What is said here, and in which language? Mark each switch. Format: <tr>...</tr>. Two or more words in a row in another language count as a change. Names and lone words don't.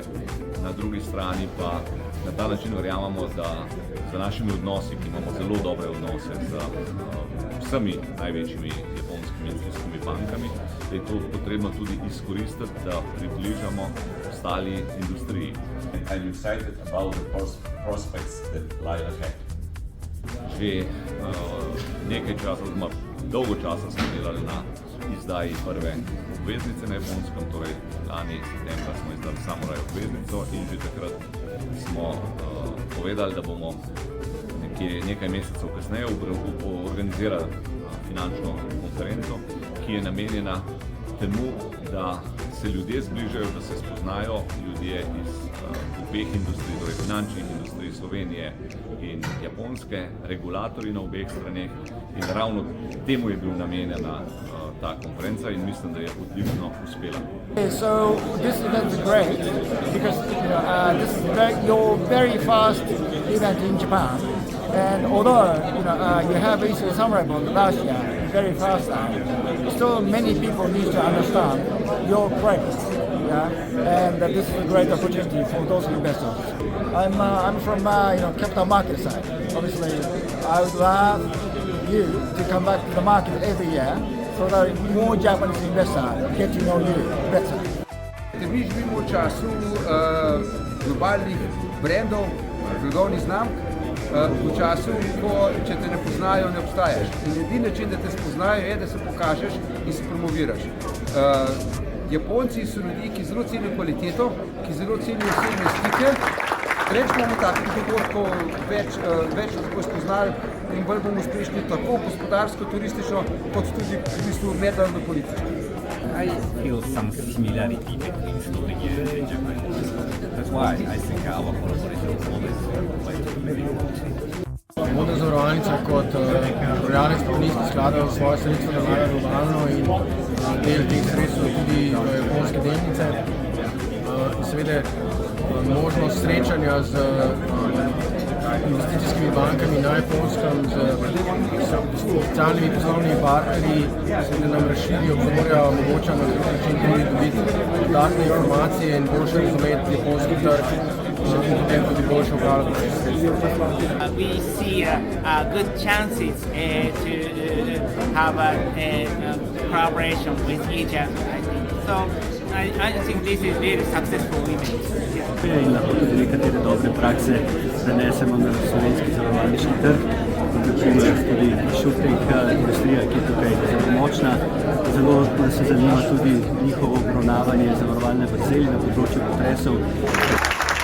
<sl>Na drugi strani pa na ta način verjamemo, da z našimi odnosi, ki imamo zelo dobre odnose z vsemi največjimi japonskimi industrijskimi bankami, da je to potrebno tudi izkoristiti, da približamo ostali industriji.</sl> <en>And you excited about the prospects that lie ahead?</en> <sl>Že nekaj časa, dolgo časa smo delali na izdaji prve obveznice na Japonskem, torej lani septembra smo izdali Samurai obveznico in že takrat smo povedali, da bomo nekaj mesecev kasneje organizirali finančno konferenco, ki je namenjena temu, da se ljudje zbližajo, da se spoznajo ljudje iz obeh industrij, torej finančnih industrij Slovenije in Japonske, regulatorji na obeh straneh, in ravno temu je bil namenjena ta konferenca in mislim, da je odlično uspela.</sl> <en>So this event is great because this is your very first event in Japan, and although you have issued Samurai bond last year, very first time, still many people need to understand your place, and this is a great opportunity for those investors. I'm from capital market side. Obviously, I would love you to come back to the market every year, so that more Japanese investors get to know you better.</en> <sl>Mi živimo v času globalnih brendov, blagovnih znamk, v času, ko če te ne poznajo, ne obstajaš. In edini način, da te spoznajo, je, da se pokažeš in se promoviraš. Japonci so ljudi, ki zelo cenijo kvaliteto, ki zelo cenijo osebne stike. Reč bomo takih dogodkov več lahko spoznali in bolj bomo uspešni tako gospodarsko, turistično, kot tudi v bistvu mednarodno politično.</sl> <en>I feel some similarity between Slovenia and Japan. That's why I think our collaboration is always very important.</en> <sl>Modra zavarovalnica kot upravljalec pokojninskih skladov svoje sredstva nalaga globalno in del teh sredstev tudi japonske delnice. Seveda možnost srečanja z investicijskimi bankami na Japonskem, z socialnimi poslovnimi partnerji, seveda nam razširi obzorja, omogoča na nek način tudi dobiti dodatne informacije in boljše razumeti japonski trg, in potem tudi boljše upravljati naše sredstva.</sl> <en>We see good chances to have a collaboration with each other, I think. So I think this is really successful event.</en> <sl>In lahko tudi nekatere dobre prakse prenesemo na slovenski zavarovalniški trg, kot na primer tudi insurtech industrija, ki je tukaj zelo močna. Zelo nas zanima tudi njihovo obravnavanje zavarovalne vrzeli na področju potresov.</sl>